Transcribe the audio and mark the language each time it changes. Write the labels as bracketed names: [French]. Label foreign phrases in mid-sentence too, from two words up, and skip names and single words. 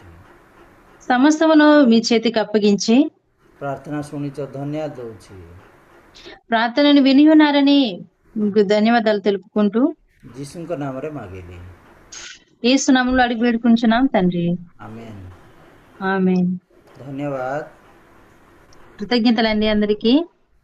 [Telugu] సమస్తమును మీ చేతికి అప్పగించి [Odia] ପ୍ରାର୍ଥନା ଶୁଣିଛ, ଧନ୍ୟବାଦ ଦେଉଛି। [Telugu] ప్రార్థనను విని ఉన్నారని మీకు ధన్యవాదాలు తెలుపుకుంటూ [Odia] ଯୀଶୁଙ୍କ ନାମରେ ମାଗିଲି, [Telugu] యేసు నామములో అడిగి వేడుకుంటున్నాం తండ్రి. [Odia] ଆମେନ୍। [Telugu] ఆమేన్. [Odia] ଧନ୍ୟବାଦ। [Telugu] కృతజ్ఞతలండి అందరికీ.